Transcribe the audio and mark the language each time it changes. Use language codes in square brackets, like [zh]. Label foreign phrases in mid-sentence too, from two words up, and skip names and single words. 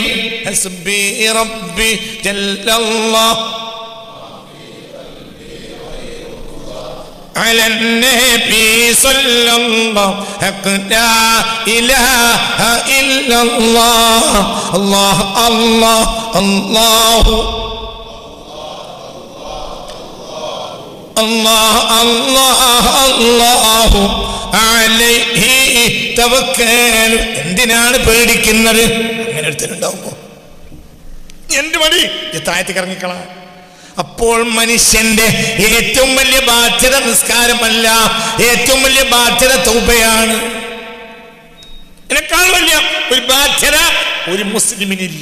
[ar] حسبي ربي جل الله على النبي صلى الله حق لا إله إلا الله الله الله الله الله الله الله عليه توكل. [ml] എന്തിനാണ് പേടിക്കുന്നത്? അങ്ങനെ എടുത്തിട്ടുണ്ടാവുമ്പോ എന്ത് മതി? താഴത്തേക്ക് ഇറങ്ങിക്കളാ. അപ്പോൾ മനുഷ്യന്റെ ഏറ്റവും വലിയ ബാധ്യത നിസ്കാരമല്ല, ഏറ്റവും വലിയ ബാധ്യത തൗബയാണ്. ഇതിനേക്കാൾ വലിയ ഒരു ബാധ്യത ഒരു മുസ്ലിമിനില്ല.